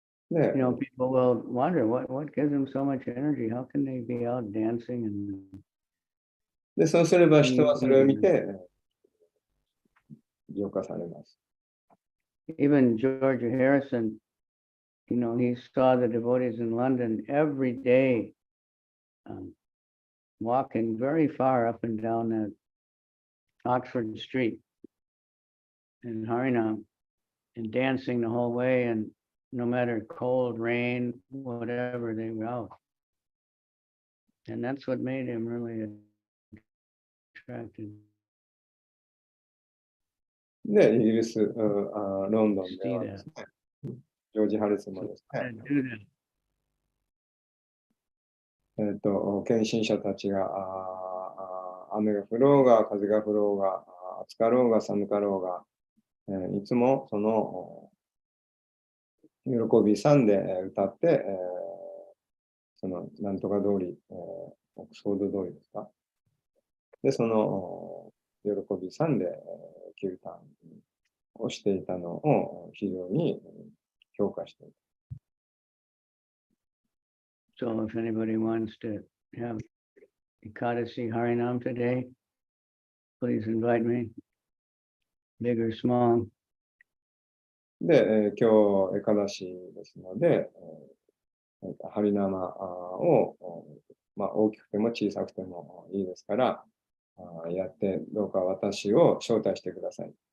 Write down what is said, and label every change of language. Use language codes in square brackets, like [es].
[en] You know, people will wonder what gives them so much energy. How can they be out dancing and [ja] で、そうすれば人はそれを見て浄化されます。 [en] Even George Harrison, you know, he saw the devotees in London every day, walking very far up and down that Oxford Street in Harinam and dancing the whole way, and no matter cold, rain, whatever, they were out. And that's what made him really attracted. [ja] で、イギリス、ロンドンではですね、ジョージ・ハリスもですね、献身者たちが雨が降ろうが、風が降ろうが、暑かろうが、寒かろうが、いつもその喜び賛で歌って、そのなんとか通り、オックスフォード通りですか。で、その喜び賛でキルタンをしていたのを非常に評価している。 [en] So if anybody wants to have Ekadasi Harinam today, please invite me, big or small. [ja] で、今日エカダシですので、ハリナマを、大きくても小さくてもいいですから、やってどうか私を招待してください。